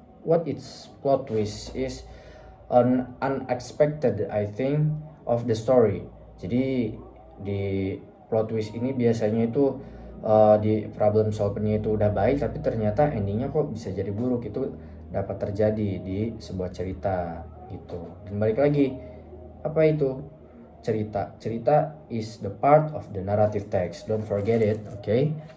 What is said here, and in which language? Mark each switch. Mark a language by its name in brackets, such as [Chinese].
[English] What is plot twist is an unexpected, I think, of the story. [Indonesian] Jadi di plot twist ini biasanya itu di problem solve-nya itu udah baik, tapi ternyata endingnya kok bisa jadi buruk. Itu dapat terjadi di sebuah cerita gitu. Dan balik lagi, apa itu cerita? [English] Cerita is the part of the narrative text, don't forget it, okay?